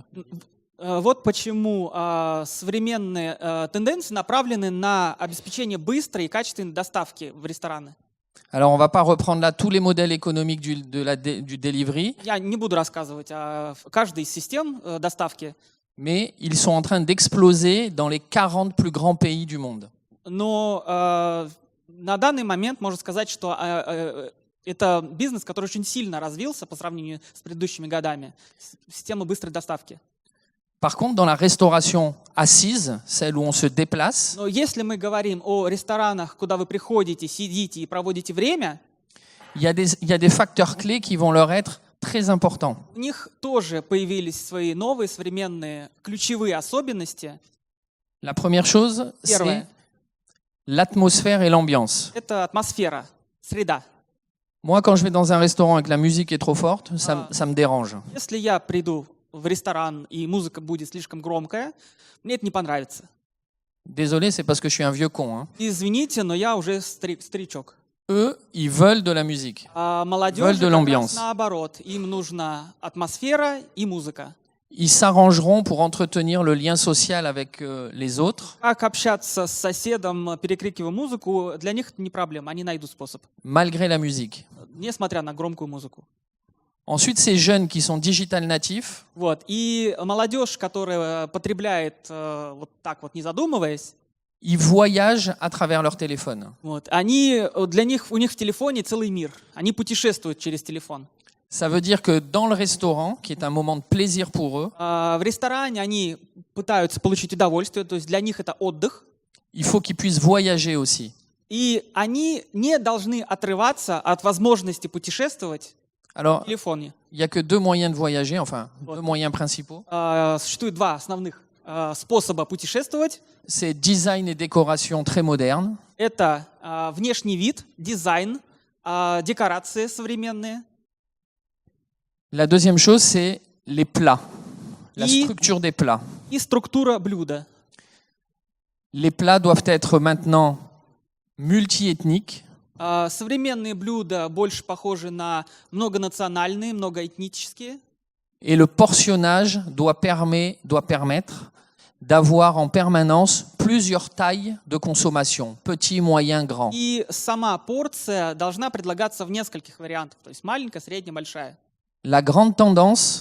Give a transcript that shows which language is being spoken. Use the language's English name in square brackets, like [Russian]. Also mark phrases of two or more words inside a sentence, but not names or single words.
[Russian] Вот почему современные тенденции направлены на обеспечение быстрой и качественной доставки в рестораны. [French] Alors on ne va pas reprendre là tous les modèles économiques du delivery, [Russian] Я не буду рассказывать о каждой из систем доставки, [French] mais ils sont en train d'exploser dans les 40 plus grands pays du monde. [Russian] но на данный момент можно сказать, что это бизнес, который очень сильно развился по сравнению с предыдущими годами. Система быстрой доставки. [French] Par contre, dans la restauration assise, celle où on se déplace, [Russian] Но если мы говорим о ресторанах, куда вы приходите, сидите и проводите время, [French] il y a des facteurs clés qui vont leur être très importants. [Russian] у них тоже появились свои новые современные ключевые особенности. [French] La première chose, c'est [Russian] Первое — [French] l'atmosphère et l'ambiance. [Russian] это атмосфера, среда. [French] Moi, quand je vais dans un restaurant et que la musique est trop forte, ça me dérange. [Russian] Если я приду в ресторан и музыка будет слишком громкая, мне это не понравится. [French] Désolé, c'est parce que je suis un vieux con. Hein. [Russian] Извините, но я уже старичок. [French] Eux, ils veulent de la musique. [Russian] А [French] Veulent [Russian] молодежи [French] de [Russian] как раз [French] l'ambiance. [Russian] наоборот. Им нужна атмосфера и музыка. [French] Ils s'arrangeront pour entretenir le lien social avec les autres, [Russian] Как общаться с соседом, перекрикивая музыку, для них это не проблема, они найдут способ, [French] malgré la musique. [Russian] несмотря на громкую музыку. [French] Ensuite, ces jeunes qui sont digital natifs, [Russian] Вот. И молодежь, которая потребляет вот так вот, не задумываясь, [French] ils voyagent à travers leur téléphone. [Russian] вот, у них в телефоне целый мир. Они путешествуют через телефон. [French] Ça veut dire que dans le restaurant, qui est un moment de plaisir pour eux, [Russian] В ресторане они пытаются получить удовольствие, то есть для них это отдых. [French] il faut qu'ils puissent voyager aussi. [Russian] И они не должны отрываться от возможности путешествовать в [French] Alors, [Russian] телефоне. [French] il n'y a que deux moyens de voyager, enfin, deux moyens principaux. [Russian] Существует два основных способа путешествовать. [French] C'est design et décoration très moderne. [Russian] Это внешний вид, дизайн, декорации современные. [French] La deuxième chose, c'est les plats, la [Russian] И- [French] structure des plats. [Russian] И структура блюда. [French] Les plats doivent être maintenant multiethniques. [Russian] Современные блюда больше похожи на многонациональные, многоэтнические. [French] Et le portionnage doit permettre d'avoir en permanence plusieurs tailles de consommation, petit, moyen, grand. [Russian] И сама порция должна предлагаться в нескольких вариантах, то есть маленькая, средняя, большая. [French] La grande tendance